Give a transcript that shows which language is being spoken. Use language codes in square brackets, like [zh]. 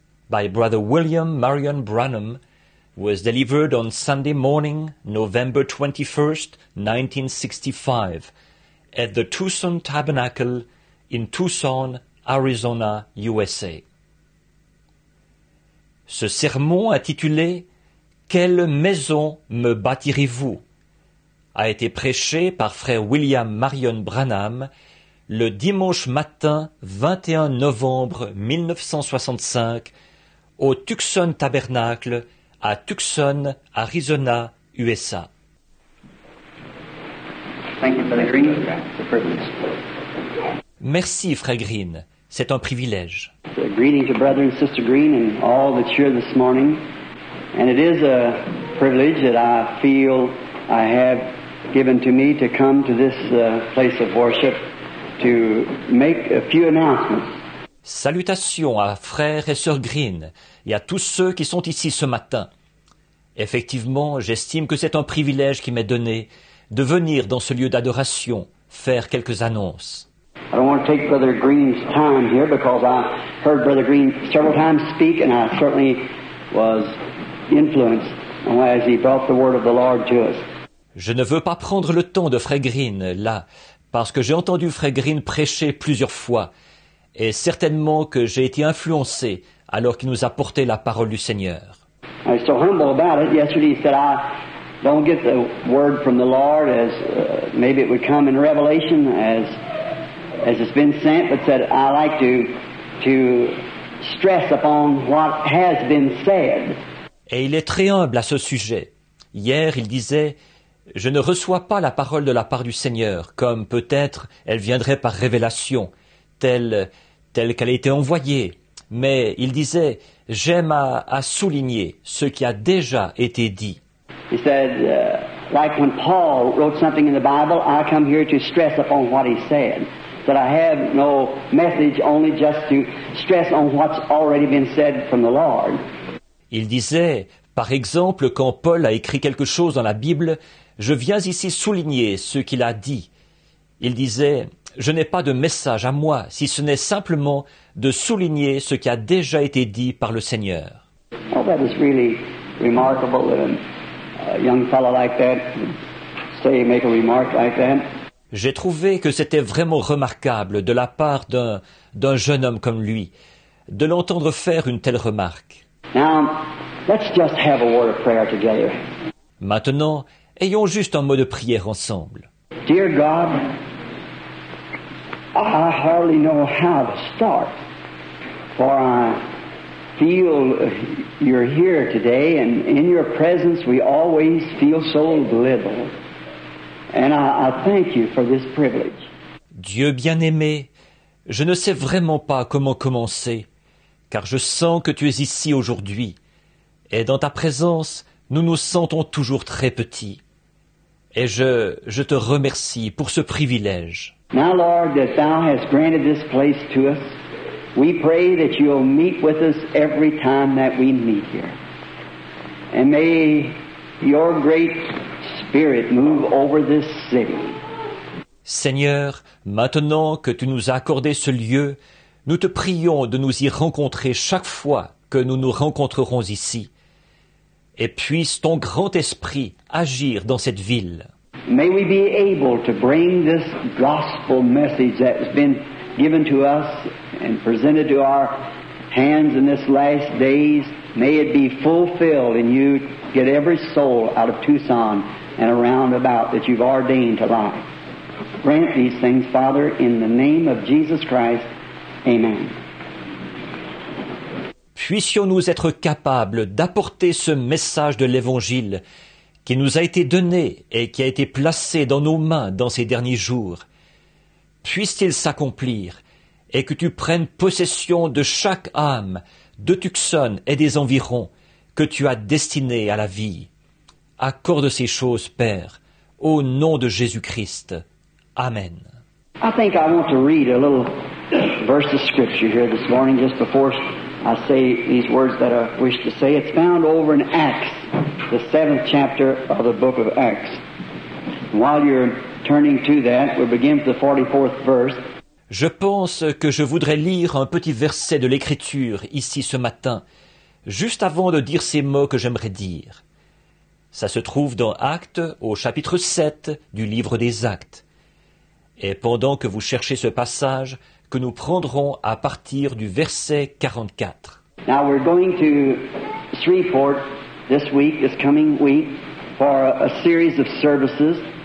[en] By Brother William Marion Branham was delivered on Sunday morning, November 21st, 1965, at the Tucson Tabernacle in Tucson, Arizona, USA. [fr] Ce sermon intitulé « Quelle maison me bâtirez-vous » a été prêché par frère William Marion Branham le dimanche matin 21 novembre 1965 au Tucson Tabernacle à Tucson, Arizona, USA. [en] Thank you, Brother Green. It's a privilege. [fr] Merci, frère Green. C'est un privilège. [en] Greetings to Brother and Sister Green and all that's here this morning. And it is a privilege that I feel I have given to me to come to this place of worship to make a few announcements. [fr] Salutations à frères et sœurs Green et à tous ceux qui sont ici ce matin. Effectivement, j'estime que c'est un privilège qui m'est donné de venir dans ce lieu d'adoration faire quelques annonces. [en] I don't want to take Brother Green's time here because I heard Brother Green several times speak and I certainly was influenced as he brought the word of the Lord to us. [fr] Je ne veux pas prendre le temps de frère Green là, parce que j'ai entendu frère Green prêcher plusieurs fois et certainement que j'ai été influencé alors qu'il nous a porté la parole du Seigneur. [en] I was so humble about it. Yesterday he said, I don't get the word from the Lord as maybe it would come in Revelation as it's been sent, but said I like to stress upon what has been said. [fr] Et il est très humble à ce sujet. Hier, il disait « Je ne reçois pas la parole de la part du Seigneur, comme peut-être elle viendrait par révélation, telle qu'elle a été envoyée. » Mais il disait « J'aime à souligner ce qui a déjà été dit. » [en] He said, like when Paul wrote something in the Bible, I come here to stress upon what he said. That I have no message, only just to stress on what's already been said from the Lord. [fr] Il disait, par exemple, quand Paul a écrit quelque chose dans la Bible, je viens ici souligner ce qu'il a dit. Il disait, je n'ai pas de message à moi, si ce n'est simplement de souligner ce qui a déjà été dit par le Seigneur. [en] Oh, that is really remarkable that a young fellow like that would say, make a remark like that. [fr] J'ai trouvé que c'était vraiment remarquable de la part d'un jeune homme comme lui, de l'entendre faire une telle remarque. [en] Now, let's just have a word of prayer together. [fr] Maintenant, ayons juste un mot de prière ensemble. [en] Dear God, I hardly know how to start, for I feel you're here today, and in your presence we always feel so little. And I thank you for this privilege. [fr] Dieu bien-aimé, je ne sais vraiment pas comment commencer, car je sens que tu es ici aujourd'hui, et dans ta présence, nous nous sentons toujours très petits. Et je te remercie pour ce privilège. [en] Now, Lord, that thou hast granted this place to us, we pray that you'll meet with us every time that we meet here. And may your great Spirit move over this city. [fr] Seigneur, maintenant que tu nous as accordé ce lieu, nous te prions de nous y rencontrer chaque fois que nous nous rencontrerons ici. Et puisse ton grand esprit agir dans cette ville. [en] May we be able to bring this gospel message that has been given to us and presented to our hands in this last days. May it be fulfilled in you. Get every soul out of Tucson and around about that you've ordained to life. Grant these things, Father, in the name of Jesus Christ. Amen. [fr] Puissions-nous être capables d'apporter ce message de l'Évangile qui nous a été donné et qui a été placé dans nos mains dans ces derniers jours. Puisse-t-il s'accomplir et que tu prennes possession de chaque âme de Tucson et des environs que tu as destiné à la vie. Accorde ces choses, Père, au nom de Jésus-Christ. Amen. [en] I think I want to read a little verse of Scripture here this morning just before I say these words that I wish to say. It's found over in Acts, the 7th chapter of the book of Acts. And while you're turning to that, we'll begin with the 44th verse. [fr] Je pense que je voudrais lire un petit verset de l'Écriture ici ce matin, juste avant de dire ces mots que j'aimerais dire. Ça se trouve dans Actes, au chapitre 7 du livre des Actes. Et pendant que vous cherchez ce passage, que nous prendrons à partir du verset 44. [en] Now we're going to Shreveport this coming week, for a series of services.